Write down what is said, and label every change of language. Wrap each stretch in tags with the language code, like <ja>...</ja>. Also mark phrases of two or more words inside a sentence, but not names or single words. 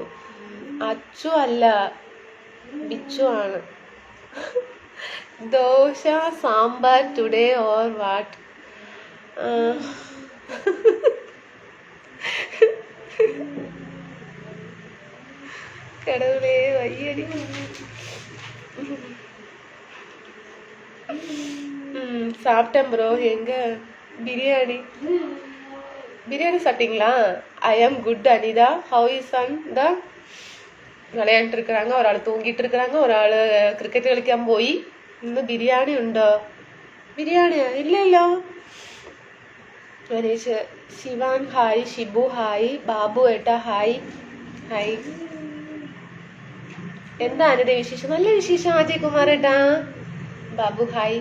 <ml>അച്ചു അല്ല, ബിച്ചു ആണ്. ദോശ സാമ്പാർ</ml> <en>today or what?</en> <ml>കടവുളേ വയ്യടി.</ml> <ta>சாப்பிட்டேன் ப்ரோ. எங்க பிரியாணி சாப்பிட்டீங்களா?</ta> <en>I am good</en> <ta>அனிதா.</ta> <en>how is son?</en> <ta>இந்த விளையாண்டு இருக்கிறாங்க, ஒரு ஆள் தூங்கிட்டு இருக்கிறாங்க, ஒரு ஆள்</ta> <ml>ക്രിക്കറ്റ് കളിക്കാൻ പോയി. ഇന്ന് ബിരിയാണി ഉണ്ടോ? ബിരിയാണിയാ? ഇല്ലല്ലോ. ഗണേഷ്. ശിവാൻ ഹായ്. ഷിബു ഹായ്. ബാബു ഏട്ടാ ഹായ്. ഹായ്. എന്താ അനിത വിശേഷം? നല്ല വിശേഷം അജയ് കുമാർ ഏട്ടാ. ബാബു ഹായ്.</ml>